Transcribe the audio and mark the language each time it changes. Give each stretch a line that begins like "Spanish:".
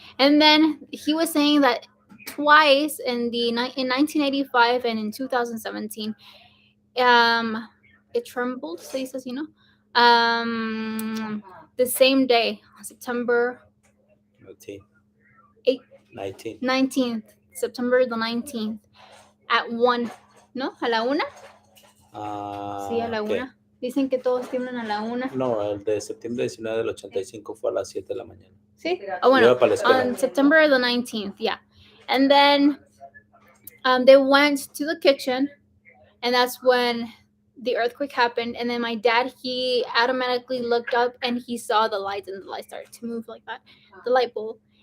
English: And then he was saying that twice in 1985 and in 2017, it trembled, so he says, the same day, September 19th, September the 19th, at 1, ¿no?
Spanish: ¿A la 1? Sí, a la 1. Dicen que todos tiemblan a la 1. No, el de septiembre 19 del 85 fue a las 7 de la mañana. Sí.
English: Bueno, on September the 19th, yeah. And then they went to the kitchen, and that's when the earthquake happened, and then my dad, he automatically looked up and he saw the lights, and the lights started to move like that, the light bulb.